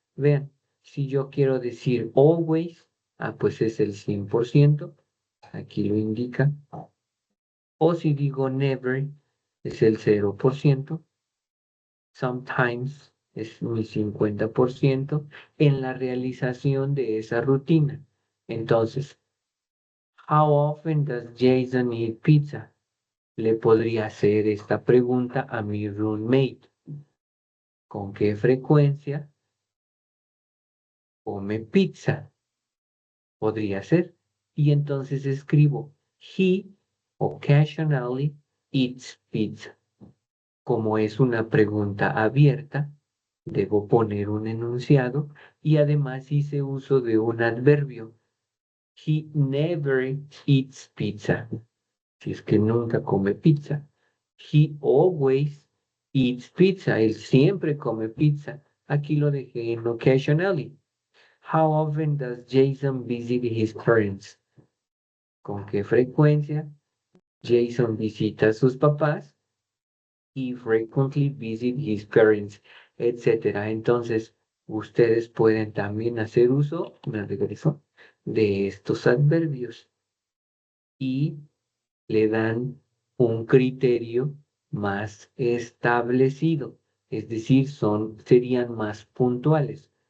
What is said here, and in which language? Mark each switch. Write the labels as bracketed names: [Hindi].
[Spanish] Vean, si yo quiero decir always, pues es el 100%, aquí lo indica. O si digo never, es el 0%. Sometimes es mi 50% en la realización de esa rutina. [English] Entonces, how often does Jason eat pizza? [Spanish] Le podría hacer esta pregunta a mi roommate. ¿Con qué frecuencia come pizza? Podría ser. Y entonces escribo, [English] he occasionally eats pizza. [Spanish] Como es una pregunta abierta, debo poner un enunciado y además hice uso de un adverbio. [English] He never eats pizza. [Spanish] Si es que nunca come pizza. [English] He always eats pizza. [Spanish] Él siempre come pizza. Aquí lo dejé en occasionally. [English] How often does Jason visit his parents? [Spanish] ¿Con qué frecuencia Jason visita a sus papás? [English] He frequently visit his parents, etcétera. [Spanish] Entonces, ustedes pueden también hacer uso, me regreso, de estos adverbios y le dan un criterio más establecido, es decir, serían más puntuales.